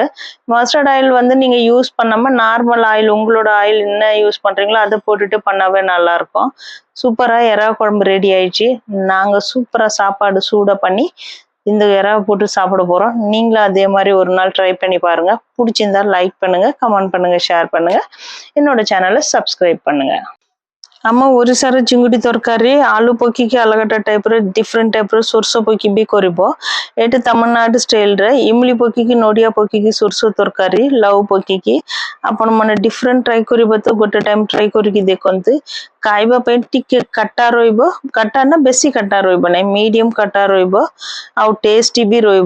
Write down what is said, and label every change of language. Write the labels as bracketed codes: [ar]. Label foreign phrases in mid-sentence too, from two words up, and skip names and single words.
[ta] மஸ்டர்ட் ஆயில் வந்து நீங்க யூஸ் பண்ணாம நார்மல் ஆயில் உங்களோட ஆயில் என்ன யூஸ் பண்றீங்களோ அதை போட்டுட்டு பண்ணாவே நல்லா இருக்கும் சூப்பரா எறா குழம்பு ரெடி ஆயிடுச்சு நாங்க சூப்பரா சாப்பாடு சூட பண்ணி இந்த எறாவை போட்டு சாப்பிட போறோம் நீங்களும் அதே மாதிரி ஒரு நாள் ட்ரை பண்ணி பாருங்க பிடிச்சிருந்தா லைக் பண்ணுங்க கமெண்ட் பண்ணுங்க ஷேர் பண்ணுங்க என்னோட சேனலை சப்ஸ்கிரைப் பண்ணுங்க [or] ଆମ ଓଡିଶାର ଚିଙ୍ଗୁଡି ତରକାରୀ ଆଳୁ ପକେଇକି ଅଲଗା ଟାଇପର ଡିଫରେଣ୍ଟ ଟାଇପର ସୋରଷ ପକେଇ ବି କରିବ। ଏଠି ତାମିଲନାଡୁ ଷ୍ଟାଇଲରେ ଇମଲି ପକେଇକି ନଡ଼ିଆ ପକେଇକି ସୋରଷ ତରକାରୀ ଲାଉ ପକେଇକି ଆପଣ ମାନେ ଡିଫରେଣ୍ଟ ଟ୍ରାଏ କରିବ ତ ଗୋଟେ ଟାଇମ ଟ୍ରାଏ କରିକି ଦେଖନ୍ତୁ। ଖାଇବା ପାଇଁ ଟିକେ କାଟା ରହିବ, କାଟା ନା ବେଶୀ କାଟା ରହିବ ନାହିଁ, ମିଡିୟମ କାଟା ରହିବ ଆଉ ଟେଷ୍ଟି ବି ରହିବ।